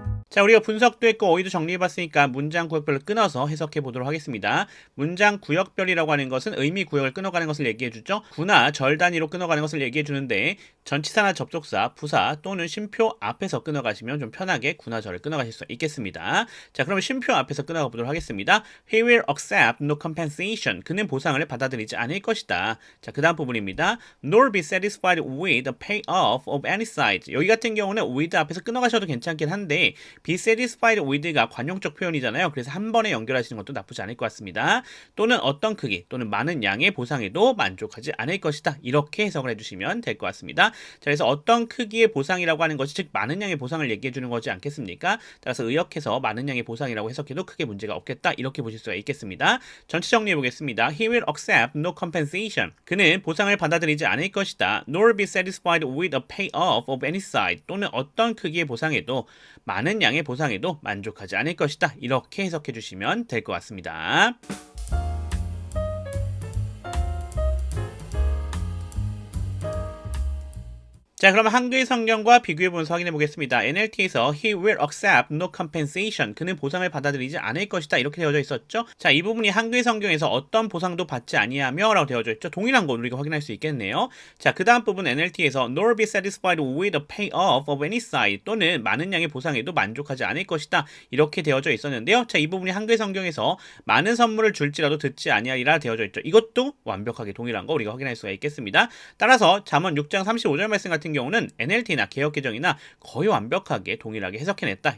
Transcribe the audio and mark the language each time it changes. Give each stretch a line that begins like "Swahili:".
Korean: 자, 우리가 분석도 했고 어휘도 정리해봤으니까 문장 구역별로 끊어서 해석해 보도록 하겠습니다. 문장 구역별이라고 하는 것은 의미 구역을 끊어가는 것을 얘기해주죠. 구나 절 단위로 끊어가는 것을 얘기해주는데 전치사나 접속사, 부사 또는 쉼표 앞에서 끊어가시면 좀 편하게 구나 절을 끊어가실 수 있겠습니다. 자, 그러면 쉼표 앞에서 끊어가 보도록 하겠습니다.
English: He will accept no compensation.
Korean: 그는 보상을 받아들이지 않을 것이다. 자, 그 다음 부분입니다.
English: Nor be satisfied with the payoff of any side.
Korean: 여기 같은 경우는 with 앞에서 끊어가셔도 괜찮긴 한데 be satisfied with가 관용적 표현이잖아요. 그래서 한 번에 연결하시는 것도 나쁘지 않을 것 같습니다. 또는 어떤 크기 또는 많은 양의 보상에도 만족하지 않을 것이다. 이렇게 해석을 해주시면 될 것 같습니다. 자, 그래서 어떤 크기의 보상이라고 하는 것이 즉 많은 양의 보상을 얘기해 주는 거지 않겠습니까? 따라서 의역해서 많은 양의 보상이라고 해석해도 크게 문제가 없겠다. 이렇게 보실 수가 있겠습니다. 전체 정리해 보겠습니다.
English: He will accept no compensation.
Korean: 그는 보상을 받아들이지 않을 것이다.
English: Nor be satisfied with a payoff of any side.
Korean: 또는 어떤 크기의 보상에도 많은 양의 보상에도 만족하지 않을 것이다. 이렇게 해석해 주시면 될 것 같습니다. 자, 그럼 한글 성경과 비교해 보면서 확인해 보겠습니다.
English: NLT에서 He will accept no compensation.
Korean: 그는 보상을 받아들이지 않을 것이다. 이렇게 되어져 있었죠. 자, 이 부분이 한글 성경에서 어떤 보상도 받지 아니하며 라고 되어져 있죠. 동일한 거 우리가 확인할 수 있겠네요. 자, 그 다음 부분
English: NLT에서 Nor be satisfied with the payoff of any side.
Korean: 또는 많은 양의 보상에도 만족하지 않을 것이다. 이렇게 되어져 있었는데요. 자, 이 부분이 한글 성경에서 많은 선물을 줄지라도 듣지 아니하리라 되어져 있죠. 이것도 완벽하게 동일한 거 우리가 확인할 수가 있겠습니다. 따라서 잠언 6장 35절 말씀 같은 경우는 NLT나 개역개정이나 거의 완벽하게 동일하게 해석해냈다.